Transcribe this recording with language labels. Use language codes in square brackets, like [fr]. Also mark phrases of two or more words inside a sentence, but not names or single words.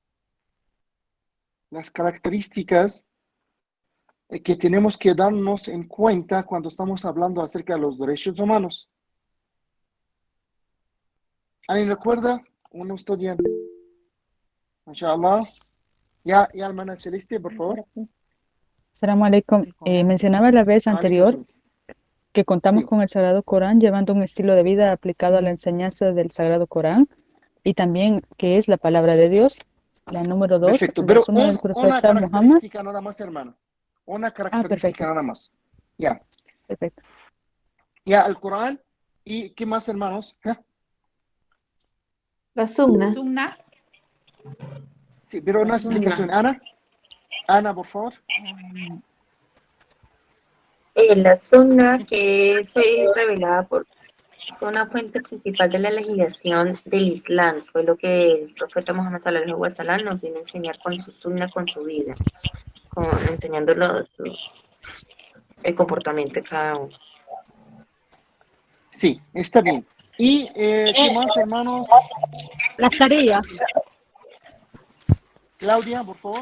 [es] Las características que tenemos que darnos en cuenta cuando estamos hablando acerca de los derechos humanos. ¿Alguien recuerda? Uno estudian. [ar] Mashallah. [es] Ya, hermana Celeste, por favor. [ar] السلام عليكم. [es] Mencionaba la vez anterior que contamos Sí. con el Sagrado Corán, llevando un estilo de vida aplicado a la enseñanza del Sagrado Corán, y también que es la palabra de Dios. La número 2, Perfecto, la pero sunna del una profeta Muhammad. característica nada más, hermano. Una característica perfecto. nada más. Ya. Perfecto. Ya, el Corán. ¿Y qué más, hermanos? ¿Ya? La sunna. Sunna. Sí, pero una La sunna. explicación. Ana, por favor. La sunna, que fue revelada por una fuente principal de la legislación del Islam, fue lo que el profeta Muhammad [ar] صلى الله عليه وسلم [es] nos vino a enseñar con su sunna, con su vida, enseñándolo el comportamiento de cada uno. Sí, está bien. ¿Y qué más, hermanos? La Sharia. Claudia, por favor.